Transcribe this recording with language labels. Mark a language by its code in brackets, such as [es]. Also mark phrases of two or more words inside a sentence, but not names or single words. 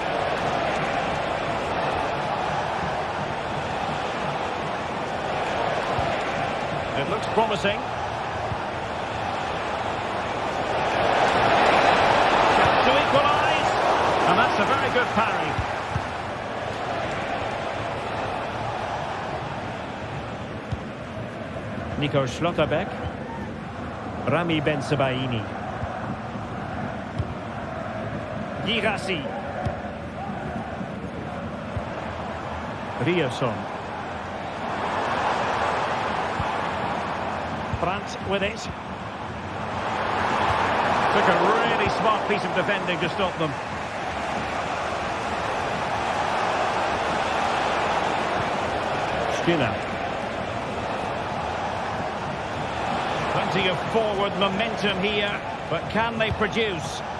[en] It looks promising. Chance to equalise. And that's a very good parry. Nico Schlotterbeck. Rami Bensebaini. Girassi. Riasson. Brandt with it. Took a really smart piece of defending to stop them. Stiller. Plenty of forward momentum here, but can they produce?